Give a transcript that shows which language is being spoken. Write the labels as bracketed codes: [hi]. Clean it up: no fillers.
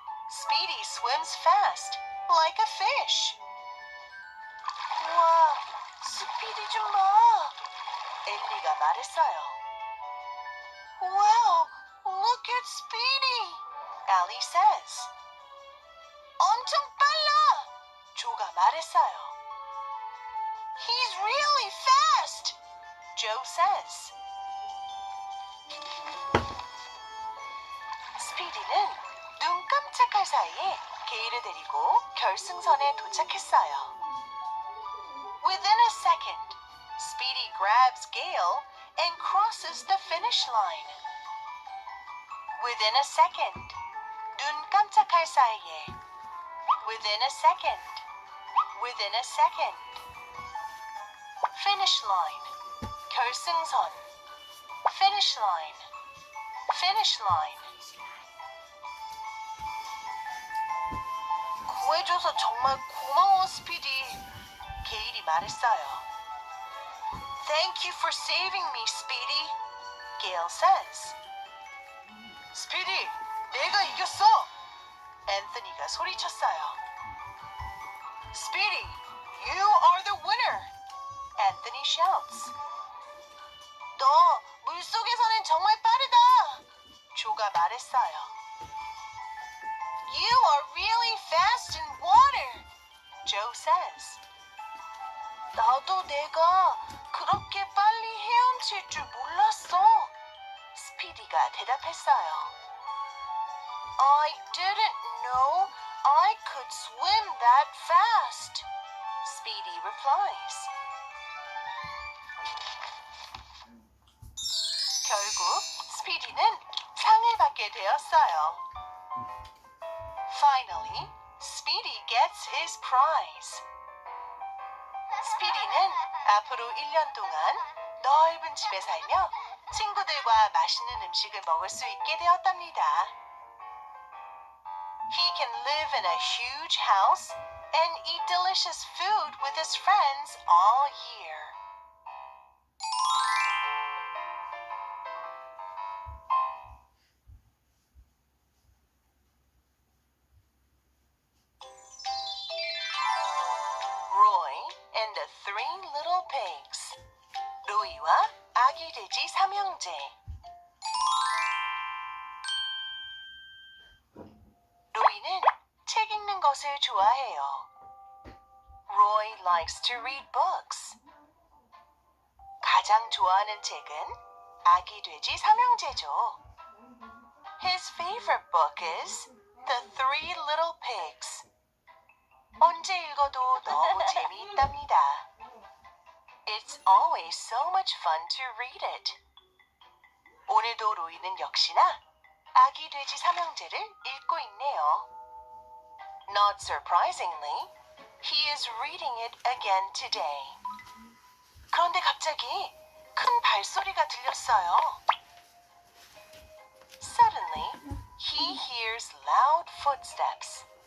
[en] Speedy swims fast, like a fish. [ko] 우와, 스피디 좀 봐. 엘리가 말했어요. [en] Wow, look at Speedy, Ellie says. [ko] 엄청 빨라, 조가 말했어요. [en] He's really fast, Joe says. [ko] 스피디는 눈 깜짝할 사이에 게일을 데리고 결승선에 도착했어요. [en] Within a second, Speedy grabs Gale and crosses the finish line. Within a second, [ko] 눈 깜짝할 사이에. [en] Within a second, within a second. Finish line, 결승선. Finish line, finish line. [ko] 구해줘서 정말 고마워, 스피디. 게일이 말했어요. [en] Thank you for saving me, Speedy, Gale says. [ko] 스피디, 내가 이겼어! 앤서니가 소리쳤어요. [en] Speedy, you are the winner! Anthony shouts. [ko] 너 물속에서는 정말 빠르다! 조가 말했어요. [en] You are really fast in water, Joe says. [ko] 나도 내가 그렇게 빨리 헤엄칠 줄 몰랐어. 스피디가 대답했어요. [en] I didn't know I could swim that fast, Speedy replies. [ko] 결국 스피디는 상을 받게 되었어요. [en] Finally, Speedy gets his prize. [ko] 스피디는 앞으로 1년 동안 넓은 집에 살며 친구들과 맛있는 음식을 먹을 수 있게 되었답니다. [en] He can live in a huge house and eat delicious food with his friends all year. Roy and the Three Little Pigs. [ko] 로이와 아기 돼지 삼형제. 로이는 책 읽는 것을 좋아해요. [en] Roy likes to read books. [ko] 가장 좋아하는 책은 아기 돼지 삼형제죠. [en] His favorite book is The Three Little Pigs. [ko] 언제 읽어도 너무 재미있답니다. [en] It's always so much fun to read it. [ko] 오늘도 로이는 역시나 아기 돼지 삼형제를 읽고 있네요. [en] Not surprisingly, he is reading it again today. [ko] 그런데 갑자기 큰 발소리가 들렸어요. [en] Suddenly, he hears loud footsteps.